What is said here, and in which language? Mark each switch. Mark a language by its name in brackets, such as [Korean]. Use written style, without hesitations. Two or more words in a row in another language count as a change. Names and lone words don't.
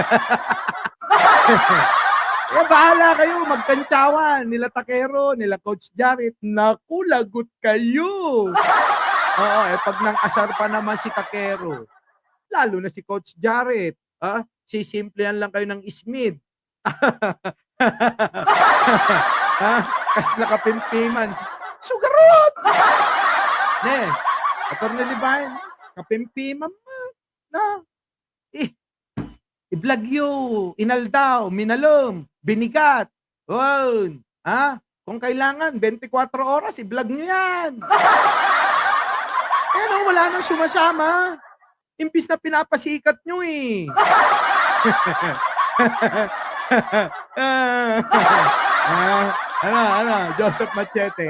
[Filipino] Bahala kayo, magkantyawan. Nila Takero, nila Coach Jared. Naku, lagot kayo. Pag nang asar pa naman si Takero, lalo na si Coach Jared. Sisimplihan lang kayo ng Smith. [Iloko] Kasla kapimpiman. Sugarot! Atty. Libayan, kapimpiman mo. [Filipino] I-vlog you, [Iloko] inaldaw, minalom, binigat. [Filipino] Kung kailangan, 24 oras, i-vlog nyo yan. Wala nang sumasama. Imbis na pinapasikat nyo eh. Joseph Machete.